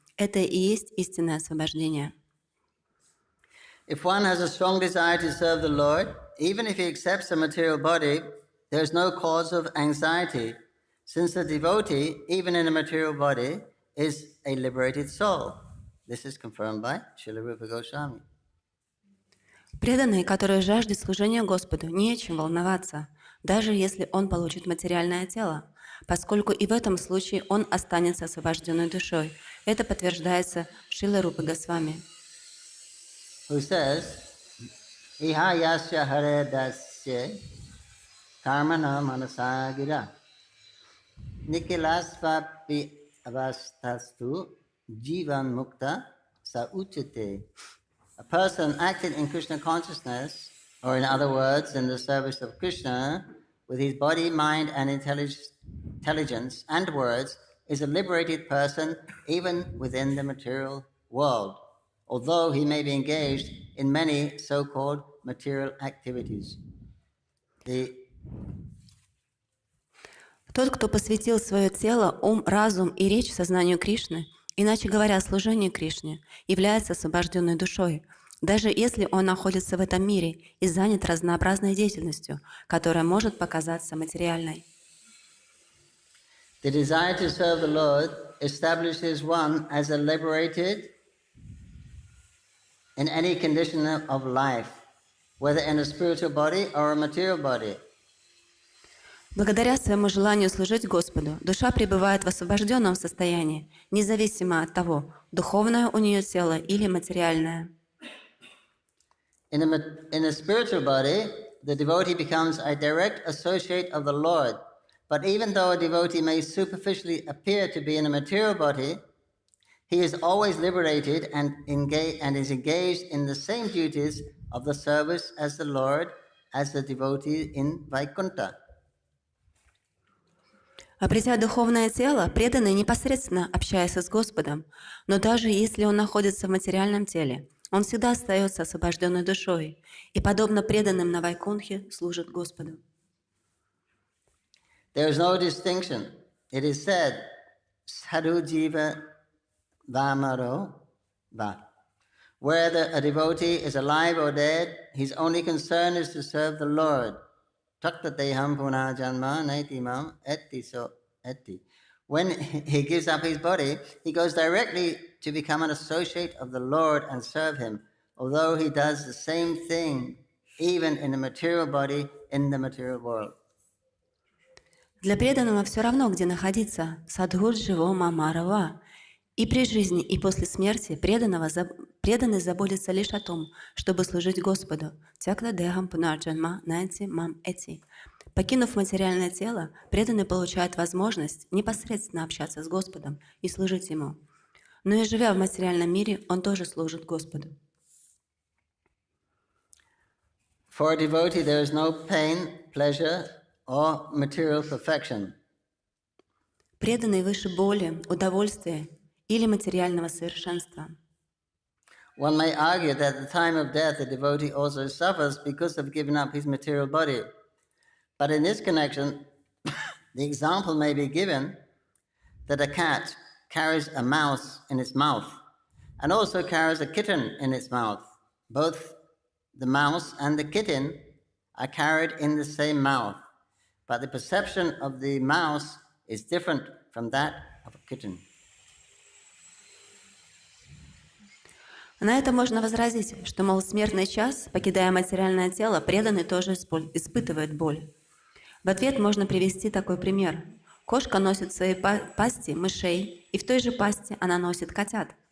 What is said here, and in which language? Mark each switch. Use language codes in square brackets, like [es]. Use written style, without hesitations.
[ru] Это и есть истинное освобождение. [en] If one has a strong desire to serve the Lord, even if he accepts a material body, there is no cause of anxiety, since the devotee, even in a material body, is a liberated soul. This is confirmed by Srila Rupa Goswami. [ru] Преданный, который жаждет служения Господу, не о чем волноваться, даже если он получит материальное тело, поскольку и в этом случае он останется освобожденной душой. Это подтверждается Шрилой Рупой Госвами. [en] Who says, [sa] Iha yasya hare dasya karmana manasa gira nikilasvapi avastastu jivan mukta sa uchate. [en] A person acting in Krishna consciousness, or in other words, in the service of Krishna, with his body, mind, and intelligence and words, is a liberated person even within the material world, although he may be engaged in many so-called material activities. [ru] Тот, кто посвятил свое тело, ум, разум и речь сознанию Кришны, иначе говоря, служению Кришне, является освобожденной душой, даже если он находится в этом мире и занят разнообразной деятельностью, которая может показаться материальной. [en] The desire to serve the Lord establishes one as a liberated in any condition of life, whether in a spiritual body or a material body. [ru] Благодаря своему желанию служить Господу, душа пребывает в освобожденном состоянии, независимо от того, духовное у нее тело или материальное. [en] In a spiritual body, the devotee becomes a direct associate of the Lord. But even though a devotee may superficially appear to be in a material body, he is always liberated and is engaged in the same duties of the service as the Lord, as the devotee in Vaikuntha. [ru] Обретя духовное тело, преданный непосредственно общается с Господом, но даже если он находится в материальном теле, он всегда остается освобожденной душой и, подобно преданным на Вайкунхе, служит Господу. [en] There is no distinction. It is said, [sa] sadhu jiva vamaro va. [en] Whether a devotee is alive or dead, his only concern is to serve the Lord. [sa] Takta deham puna janma naitimam eti so eti. [en] When he gives up his body, he goes directly to become an associate of the Lord and serve him, although he does the same thing even in a material body in the material world. [ru] Для преданного все равно, где находиться, [sa] садхудживо мамарава. [ru] И при жизни, и после смерти преданный заботится лишь о том, чтобы служить Господу. [sa] Тякла дехам пунарджанма найти мам эти. [ru] Покинув материальное тело, преданный получает возможность непосредственно общаться с Господом и служить Ему. Но и живя в материальном мире, он тоже служит Господу. [en] For a devotee, there is no pain, pleasure, or material perfection. [ru] Преданный выше боли, удовольствия или материального совершенства. [en] One may argue that at the time of death, the devotee also suffers because of giving up his material body. But in this connection, the example may be given that a cat carries a mouse in its mouth and also carries a kitten in its mouth. Both the mouse and the kitten are carried in the same mouth, but the perception of the mouse is different from that of a kitten. [ru] На это можно возразить, что, мол, смертный час, покидая материальное тело, преданный тоже испытывает боль. В ответ можно привести такой пример. Кошка носит в своей пасти мышей, и в той же пасти она носит котят.